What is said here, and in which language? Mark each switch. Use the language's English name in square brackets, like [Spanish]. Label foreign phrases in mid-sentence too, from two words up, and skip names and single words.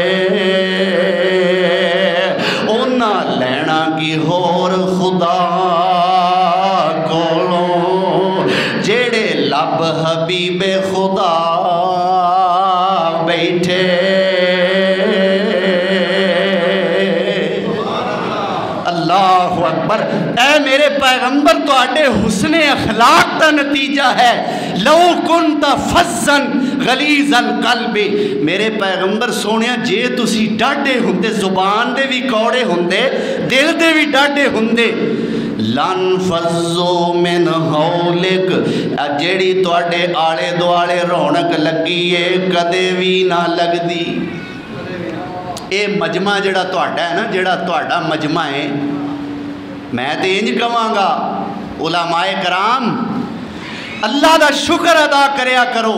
[Punjabi] اوہناں لینا کی ہور خدا کولوں جیہڑے لب حبیب خدا بیٹھے. [Arabic] الله أكبر. [Punjabi] اے میرے پیغمبر تہاڈے حسن اخلاق دا نتیجہ ہے. [Arabic] لو كنت فظا غليظ القلب, [Punjabi] میرے پیغمبر سوہنیا جے تسی ڈاڈھے ہندے، زبان دے وی کوڑے ہندے، دل دے وی ڈاڈھے ہندے, [Arabic] لانفضوا من حولك, [Punjabi] جیہڑی تہاڈے آلے دوالے رونق لگی ہے کدے وی نہ لگدی. یہ مجمع جیہڑا تہاڈا ہے نا، جیہڑا تہاڈا مجمع ہے، میں تے انج کہاں گا علمائے کرام اللہ دا شکر ادا کریا کرو.